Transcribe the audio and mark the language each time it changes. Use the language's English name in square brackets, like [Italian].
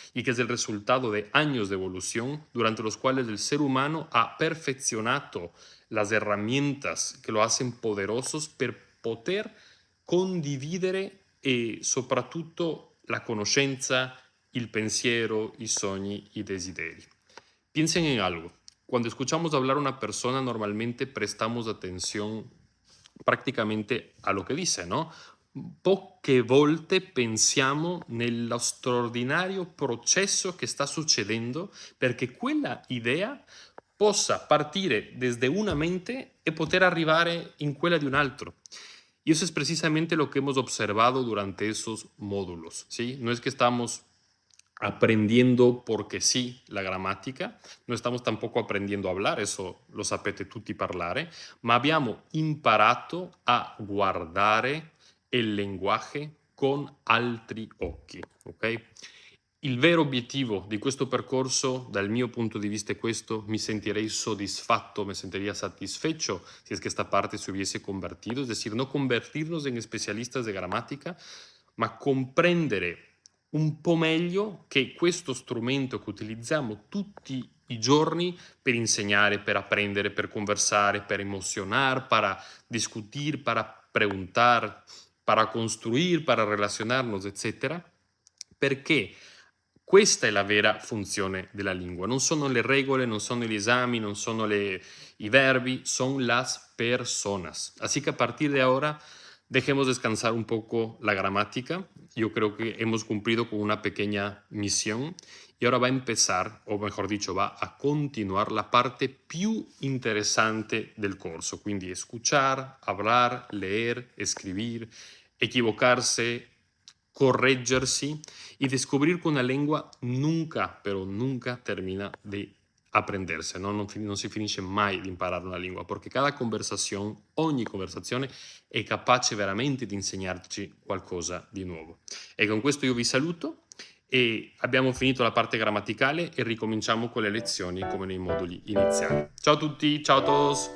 [Spanish] y que es el resultado de años de evolución durante los cuales el ser humano ha perfeccionado las herramientas que lo hacen poderosos [Italian] per poter condividere e soprattutto la conoscenza, il pensiero, i sogni, i desideri. [Spanish] Piensen en algo. Cuando escuchamos hablar a una persona, normalmente prestamos atención prácticamente a lo [Italian] che dice, [Spanish] no? [Italian] Poche volte pensiamo nello straordinario processo che sta succedendo perché quella idea possa partire desde una mente e poter arrivare in quella di un altro. [Spanish] Y eso es precisamente lo que hemos observado durante esos módulos, ¿sí? No es que estamos aprendiendo porque sí la gramática, no estamos tampoco aprendiendo a hablar, eso [Italian] lo sapete tutti parlare, ma abbiamo imparato a guardare il linguaggio con altri occhi, [Spanish] ok? [Italian] Il vero obiettivo di questo percorso, dal mio punto di vista, è questo: mi sentirei soddisfatto, [Spanish] me sentiría satisfecho si es que esta parte se hubiese convertido, es decir, no convertirnos en especialistas de gramática, [Italian] ma comprendere un po' meglio che questo strumento che utilizziamo tutti i giorni per insegnare, per apprendere, per conversare, per emozionar, [Spanish] para discutir, para preguntar, para construir, para relacionarnos, [Italian] eccetera, perché questa è la vera funzione della lingua. Non sono le regole, non sono gli esami, non sono i verbi, [Spanish] son las personas. Así que a partir de ahora dejemos descansar un poco la gramática. Yo creo que hemos cumplido con una pequeña misión y ahora va a empezar, o mejor dicho, va a continuar la parte [Italian] più interessante del corso. [Spanish] Quindi escuchar, hablar, leer, escribir, equivocarse, correggersi y descubrir que una lengua nunca, pero nunca termina de aprenderse, no? [Italian] Non si finisce mai di imparare una lingua, perché cada conversazione, ogni conversazione è capace veramente di insegnarci qualcosa di nuovo. E con questo io vi saluto e abbiamo finito la parte grammaticale e ricominciamo con le lezioni come nei moduli iniziali. Ciao a tutti, [Spanish] ciao a todos!